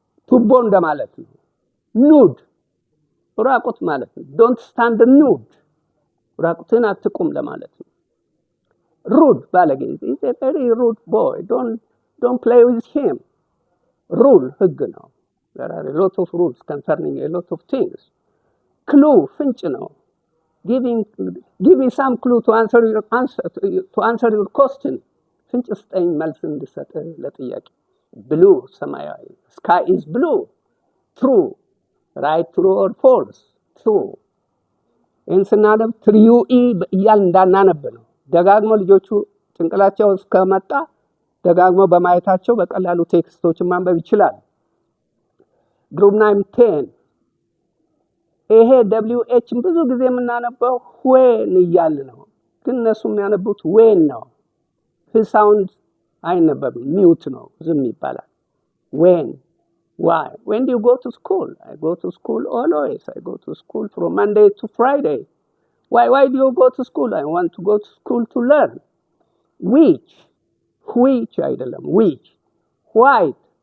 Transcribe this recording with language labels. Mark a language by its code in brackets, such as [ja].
[am] ቱቦ እንደማለት ነው። [en] nude [am] ራቁት ማለት ነው። [en] don't stand nude [am] ራቁትን አትቁም ለማለት ነው። [en] rude ባለጌ is a very rude boy don't play with him rule [am] ህግ ነው። [en] there are a lot of rules concerning a lot of things clue [am] ፍንጭ ነው። [en] give me some clue to answer your question. [am] ፍንጭ ስጠኝ መልስ እንድሰጥ ለጥያቄ። blue ሰማያዊ [en] sky is blue. true. right, true or false? true. [am] ይህን ስናነብ ትሪዩ እያል እንዳናነብ ነው። ደጋግሞ ልጆቹ ጭንቅላቸው እስከመጣ ደጋግሞ በማየታቸው በቀላሉ ቴክስቶችን ማንበብ ይችላል። ግሩፕ 9 ይሄ WH ብዙ ጊዜ የምናነበው when እያል ነው፣ ግን እነሱ የሚያነቡት when ነው። [en] his sound [am] አይነበብም፣ ሚውት ነው፣ ዝም ይባላል። when. [en] why? When do you go to school? I go to school always. I go to school from Monday to Friday. Why do you go to school? I want to go to school to learn. which [am] አይደለም [en] which. white.